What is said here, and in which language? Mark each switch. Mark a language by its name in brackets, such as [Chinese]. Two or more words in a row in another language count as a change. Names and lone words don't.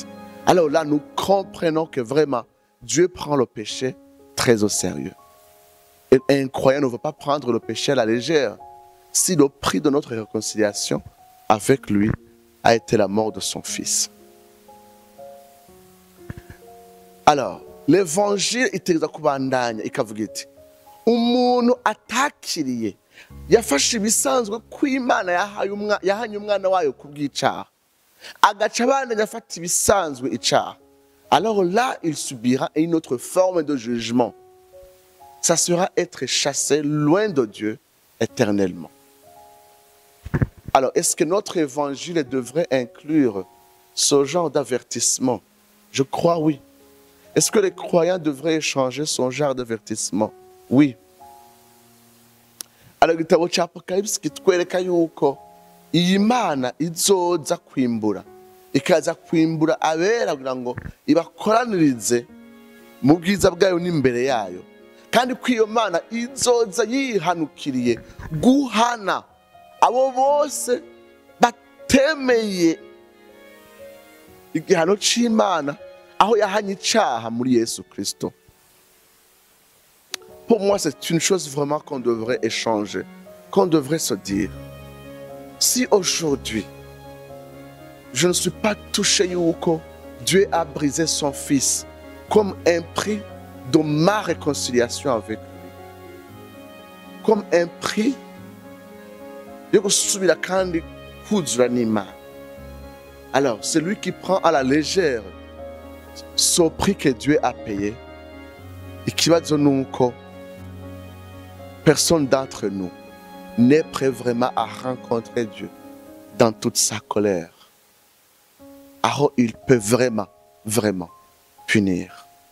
[French] Alors là, nous comprenons que vraiment, Dieu prend le péché très au sérieux. Et un croyant ne veut pas prendre le péché à la légère. Si le prix de notre réconciliation avec lui a été la mort de son fils. Alors, l'évangile était [Rundi] kubandanya ikavuga iti umuntu atakiriye yafashe ibisanzwe kw'Imana yahanye umwana wayo kubw'icaha agaca abandanya afata ibisanzwe icaha. [French] Alors là, il subira une autre forme de jugement. Ça sera être chassé loin de Dieu éternellement. Alors, est-ce que notre évangile devrait inclure ce genre d'avertissement? Je crois oui. Est-ce que les croyants devraient échanger ce genre d'avertissement? Oui. [Rundi] Alors igitabo cya Apocalypse kitwereka yuko iyi Mana izoza kwimbura, ikaza kwimbura abera kugira ngo ibakoranirize mu bwiza bwayo n'imbere yayo, kandi ko iyo Mana izoza yihanukiriye guhana abo bose batemeye igihano c'Imana aho yahanye icaha muri Yesu Kristo. [French] Pour moi, c'est une chose vraiment qu'on devrait échanger, qu'on devrait se dire. Si aujourd'hui, je ne suis pas touché yuko Dieu a brisé son Fils comme un prix de ma réconciliation avec lui, comme un prix de [Rundi] gusubira kandi kuzura n'Imana. [French] Alors, celui qui prend à la légère ce prix que Dieu a payé, [Rundi] ikibazo nuko [French] personne d'entre nous n'est prêt vraiment à rencontrer Dieu dans toute sa colère. Alors il peut vraiment, vraiment punir.